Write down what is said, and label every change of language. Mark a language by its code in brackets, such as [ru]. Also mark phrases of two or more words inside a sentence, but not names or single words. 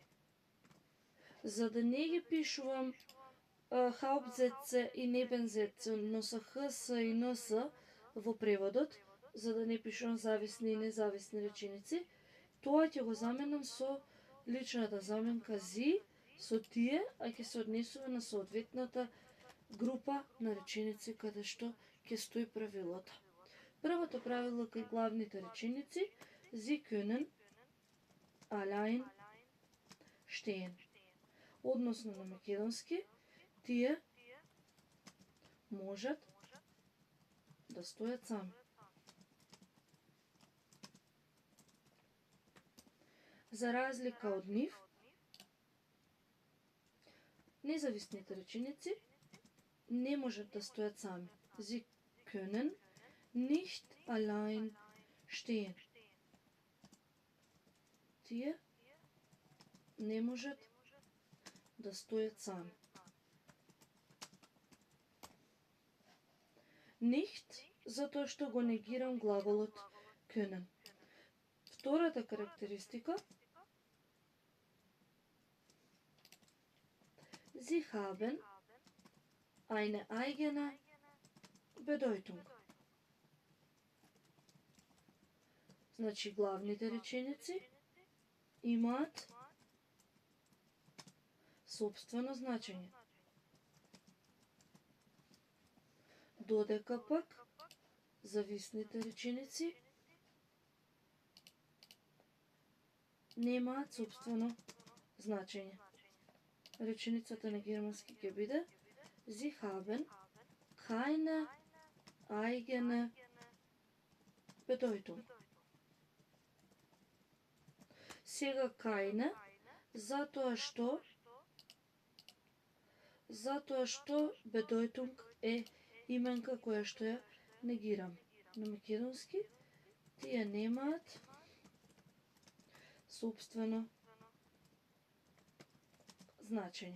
[mk] За да не ги пишувам Hauptsätze и Nebensätze, но со HS и NS во преводот, за да не пишувам зависни и независни реченици, тоа ќе го заменам со личната заменка зи, со тие, а ќе се однесува на соодветната група на реченици каде што ќе стои правилото. Првото правило кај главните реченици: [de] Sie können allein stehen. [mk] Односно на македонски, тие можат да стојат сами. За разлика од нив, независните реченици не можат да стојат сами. [de] Sie können nicht allein stehen. [mk] Тие не можат да стојат сами. Nicht, затоа што го негирам глаголот können. Втората карактеристика: [de] Sie haben eine eigene Bedeutung. [mk] Значи главните реченици имаат собствено значење. Додека пак зависните реченици немаат собствено значење. Реченицата на германски ќе биде [de] Sie haben keine eigene Bedeutung. [mk] Сега keine, затоа што Bedeutung е именка која што ја негирам. На македонски тие немаат собствено значење.